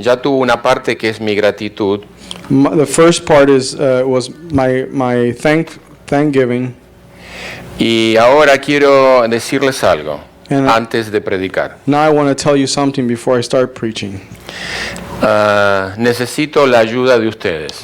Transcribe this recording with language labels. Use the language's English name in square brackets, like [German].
[Spanish] Ya tuvo una parte que es mi gratitud. [English] the first part was my thanksgiving, [Spanish] Y ahora quiero decirles algo [English] And- [Spanish] antes de predicar. [English] Now I want to tell you something before I start preaching. [Spanish] Necesito la ayuda de ustedes.